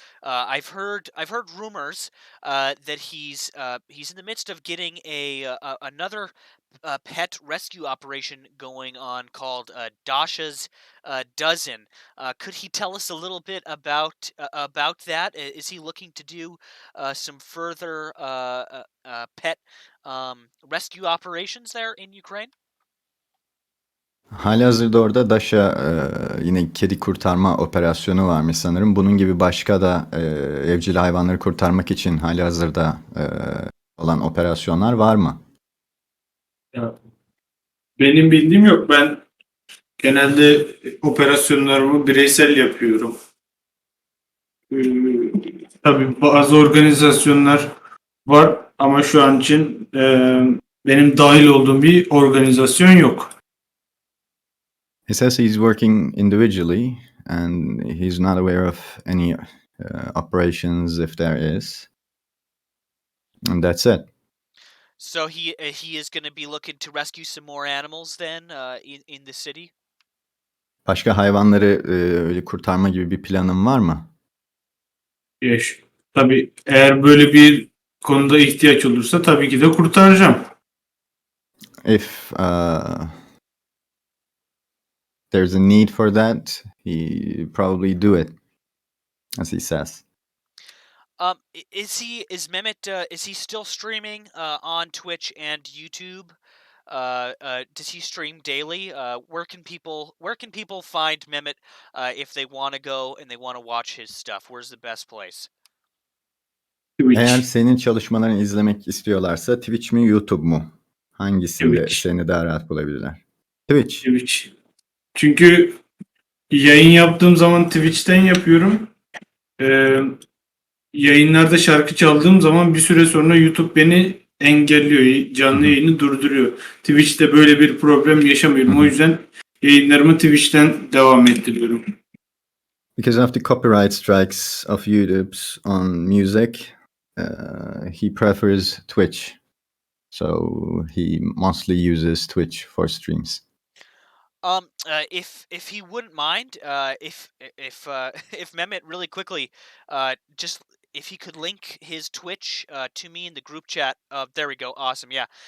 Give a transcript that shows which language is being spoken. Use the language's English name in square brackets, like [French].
[English] I've heard rumors that he's in the midst of getting another pet rescue operation going on called Dasha's Dozen. Could he tell us a little bit about that? Is he looking to do some further pet rescue operations there in Ukraine? [Turkish] Halihazırda orada Dasha yine kedi kurtarma operasyonu varmış sanırım. Bunun gibi başka da evcil hayvanları kurtarmak için halihazırda olan operasyonlar var mı? Ya, benim bildiğim yok. Ben genelde operasyonlarımı bireysel yapıyorum. Ee, tabii bazı organizasyonlar var ama şu an için benim dahil olduğum bir organizasyon yok. [English] He says he's working individually and he's not aware of any operations if there is. And that's it. So he is going to be looking to rescue some more animals then in the city. [Turkish] Başka hayvanları öyle kurtarma gibi bir planın var mı? Tabii eğer böyle bir konuda ihtiyaç olursa tabii ki de kurtaracağım. [English] If there's a need for that, he probably do it, as he says. Is Mehmet is he still streaming on Twitch and YouTube? Does he stream daily? Where can people find Mehmet if they want to go and they want to watch his stuff? Where's the best place? [Turkish] Eğer [English] Twitch. [Turkish] senin çalışmalarını izlemek istiyorlarsa Twitch mi YouTube mu? Hangisinde [English] Twitch. [Turkish] seni daha rahat bulabilirler? [English] Twitch. Twitch. [Turkish] Çünkü yayın yaptığım zaman Twitch'ten yapıyorum. Ee, Yayınlarda şarkı çaldığım zaman bir süre sonra YouTube beni engelliyor. Canlı yayını durduruyor. Twitch'te böyle bir problem yaşamıyorum. O yüzden yayınlarımı Twitch'ten devam ettiriyorum. [English] Because of the copyright strikes of YouTube on music, he prefers Twitch. So he mostly uses Twitch for streams. If he wouldn't mind, if if Mehmet really quickly, just if he could link his Twitch to me in the group chat. There we go. Awesome. Yeah.